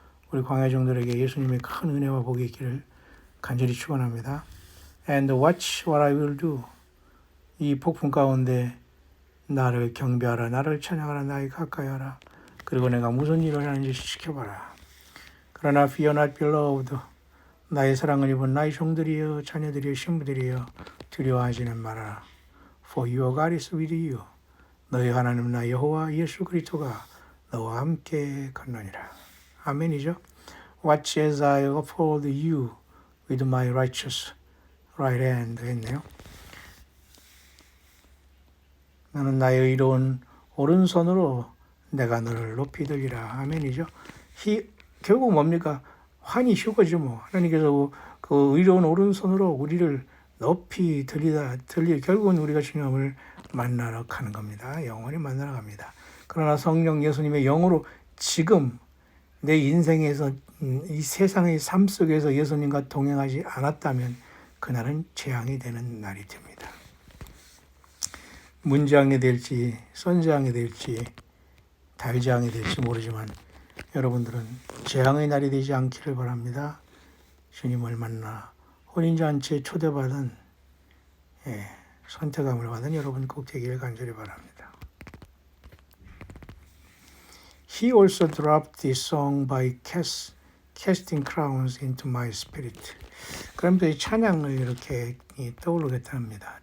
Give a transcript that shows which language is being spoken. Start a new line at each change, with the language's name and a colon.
Korean: 우리 광야종들에게 예수님의 큰 은혜와 복이 있기를 간절히 축원합니다.
English: And watch what I will do.
Korean: 이 폭풍 가운데 나를 경배하라, 나를 찬양하라, 나에 가까이 하라. 그리고 내가 무슨 일을 하는지 지켜봐라. 그러나
English: fear not beloved.
Korean: 나의 사랑을 입은 나의 종들이여, 자녀들이여, 신부들이여, 두려워하지는 말아라.
English: For your God is with you.
Korean: 너희 하나님 나 여호와 예수 그리스도가 너와 함께 걷느니라. 아멘이죠.
English: Watch as I uphold you with my righteous right hand
Korean: 했네요. 나는 나의 의로운 오른손으로 내가 너를 높이 들리라. 아멘이죠. 결국 뭡니까? 환히 휴거지 뭐. 하나님께서 그 의로운 오른손으로 우리를 높이 결국은 우리가 주님을 만나러 가는 겁니다. 영원히 만나러 갑니다. 그러나 성령 예수님의 영으로 지금 내 인생에서 이 세상의 삶 속에서 예수님과 동행하지 않았다면 그날은 재앙이 되는 날이 됩니다. 문재앙이 될지 선재앙이 될지 달재앙이 될지 모르지만 여러분들은 재앙의 날이 되지 않기를 바랍니다. 주님을 만나 혼인잔치에 초대받은 선택함을 받은 여러분 꼭 되기를 간절히 바랍니다.
English: He also dropped this song by casting crowns into my spirit.
Korean: 그러면서 이 찬양을 이렇게 떠오르게 합니다.